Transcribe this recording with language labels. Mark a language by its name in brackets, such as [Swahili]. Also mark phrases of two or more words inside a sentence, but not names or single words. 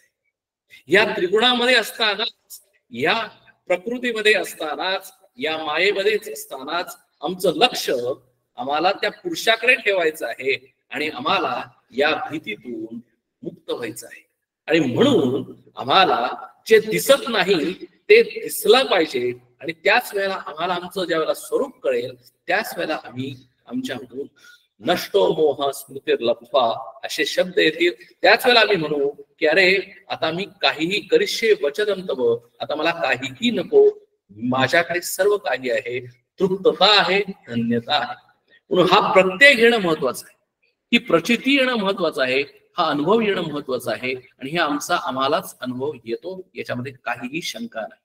[Marathi] या त्रिगुणामध्ये असतानाच, या प्रकृतीमध्ये असतानाच, या मायेमध्येच असतानाच आमचं लक्ष आम्हाला त्या पुरुषाकडे ठेवायचं आहे आणि आम्हाला या भीतीतून मुक्त व्हायचं आहे. आणि म्हणून आम्हाला जे दिसत नाही ते दिसलं पाहिजे आणि त्याच वेळेला आम्हाला आमचं ज्या वेळेला स्वरूप कळेल त्याच वेळेला आम्ही आमच्याकडून [Sanskrit] नष्टो मोह स्मृतीर लब्ध्वा [Marathi] असे शब्द येतील. त्याच वेळेला आम्ही म्हणू की अरे आता मी काहीही [Sanskrit] करिष्ये वचनं तव, [Marathi] आता मला काहीही नको, माझ्याकडे सर्व काही आहे, तृप्तता आहे, धन्यता आहे. म्हणून हा प्रत्यय घेणं महत्वाचं आहे, ही प्रचिती येणं महत्वाचं आहे, हा अनुभव येणं महत्वाचं आहे आणि हे आम्हालाच अनुभव येतो, याच्यामध्ये काहीही शंका नाही.